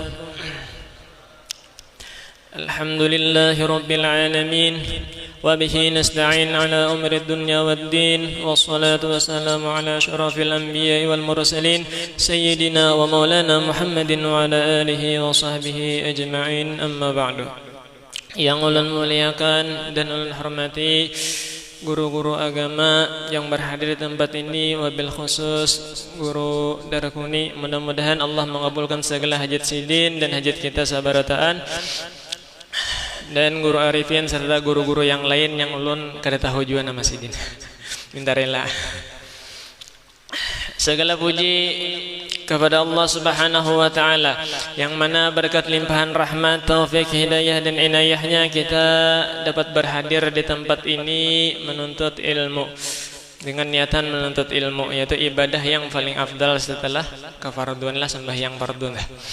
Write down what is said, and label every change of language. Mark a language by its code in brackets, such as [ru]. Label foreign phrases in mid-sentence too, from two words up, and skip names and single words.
[ar] الحمد لله رب العالمين وبه نستعين على أمر الدنيا والدين والصلاة والسلام على أشرف الأنبياء والمرسلين سيدنا ومولانا محمد وعلى آله وصحبه أجمعين. أما بعد. [bjn] Yang ulun muliakan dan ulun hormati guru-guru agama yang berhadir di tempat ini, [ar] وبالخصوص [bjn] guru Darakuni, mudah-mudahan Allah mengabulkan segala hajat sidin dan hajat kita sabarataan, dan guru Arifin serta guru-guru yang lain yang ulun kada tahu juga nama sidin. Minta rela. Segala puji kepada Allah [ar] سبحانه وتعالى [bjn] yang mana berkat limpahan rahmat, taufik, hidayah dan inayahnya kita dapat berhadir di tempat ini menuntut ilmu dengan niatan menuntut ilmu, yaitu ibadah yang paling afdal setelah kefarduan lah, sembahyang fardu lah.